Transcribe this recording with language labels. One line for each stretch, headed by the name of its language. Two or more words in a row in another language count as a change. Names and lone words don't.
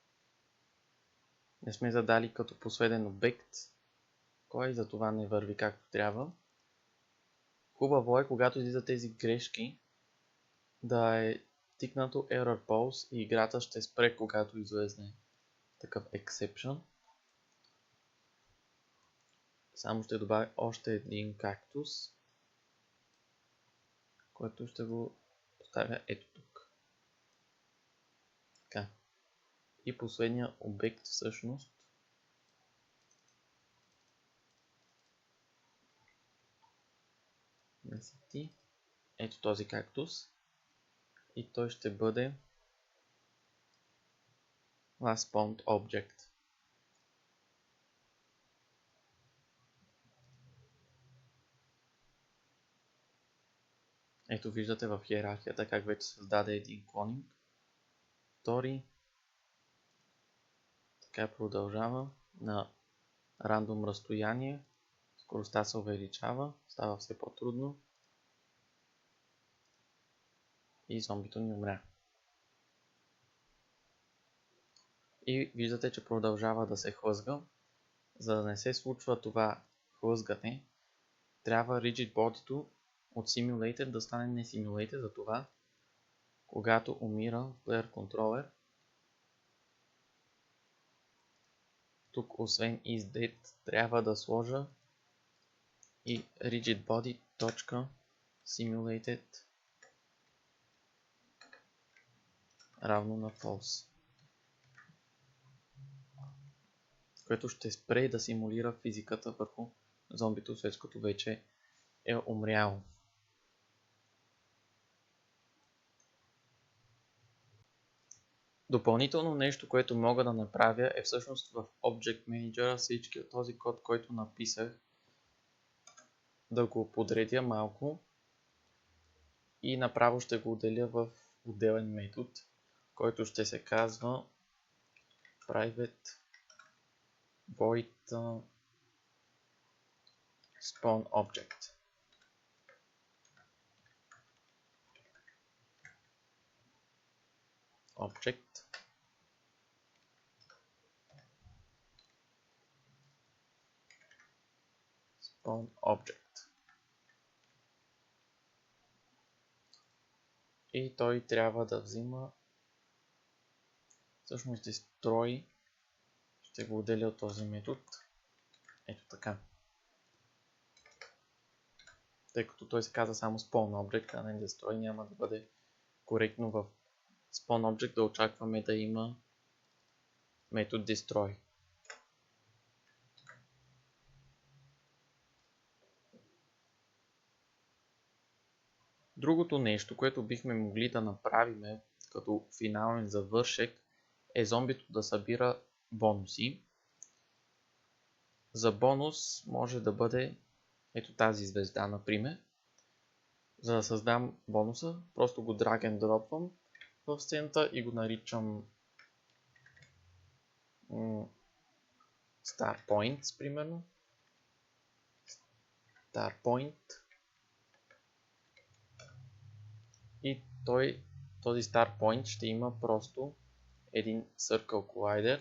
Bulgarian: Не сме задали като последен обект кой и затова не върви както трябва. Хубаво е, когато излизат тези грешки, да е тикнато
English: error pause
Bulgarian: и играта ще спре, когато излезне такъв exception. Само ще добавя още един кактус, който ще го поставя ето тук. Така. И последния обект всъщност ето този кактус и той ще бъде
English: last spawned object.
Bulgarian: Ето виждате в иерархията как вече създаде един клонинг. Втори. Така продължава на рандом разстояние. Скоростта се увеличава, става все по-трудно. И зомбито ни умря. И виждате, че продължава да се хлъзга. За да не се случва това хлъзгане, трябва
English: rigid body
Bulgarian: от simulated да стане не simulated, затова когато умира
English: player controller,
Bulgarian: тук освен isDead трябва да сложа и
English: rigid body
Bulgarian: .simulated равно на false, което ще спре да симулира физиката върху зомбито, след като вече е умряло. Допълнително нещо, което мога да направя е всъщност в Object Manager всички от този код, който написах, да го подредя малко и направо ще го отделя в отделен метод, който ще се казва
English: private void spawn object. Spawn object.
Bulgarian: И той трябва да взима всъщност destroy. Ще го отделя от този метод. Ето така. Тъй като той се казва само
English: spawn object,
Bulgarian: а не destroy, няма да бъде коректно в
English: spawn object
Bulgarian: да очакваме да има метод destroy. Другото нещо, което бихме могли да направим като финален завършек, е зомбито да събира бонуси. За бонус може да бъде ето тази звезда, например. За да създам бонуса, просто го
English: drag and dropвам
Bulgarian: в сцената и го наричам Star Points, примерно. Star Point. И този Star Point ще има просто един
English: Circle Collider.